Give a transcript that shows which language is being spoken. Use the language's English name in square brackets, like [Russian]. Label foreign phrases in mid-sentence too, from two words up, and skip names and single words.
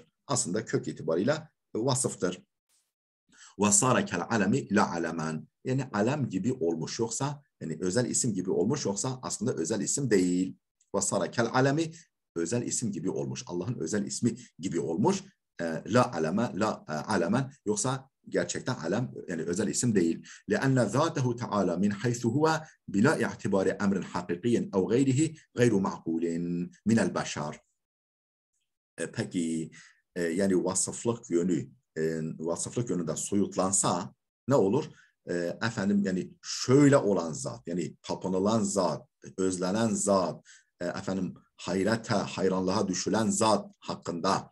[Turkish] Aslında kök itibariyle vasıftır. [Arabic] وصار كالعلم لا علما. [Turkish] Yani alem gibi olmuş yoksa, yani özel isim gibi olmuş yoksa aslında özel isim değil. [Arabic] وصار كالعلم [Turkish] özel isim gibi olmuş. Allah'ın özel ismi gibi olmuş. [Arabic] لا علم، لا علما, [Turkish] yoksa gerçekten alem yani özel isim değil. [Arabic] لأن ذاته تعالى من حيث هو بلا اعتبار أمر حقيقي أو غيره غير معقول من البشر. [Turkish] Peki yani vasıflık yönünden soyutlansa ne olur? Efendim yani şöyle olan zat, yani tapınılan zat, özlenen zat, efendim hayranlığa düşülen zat hakkında,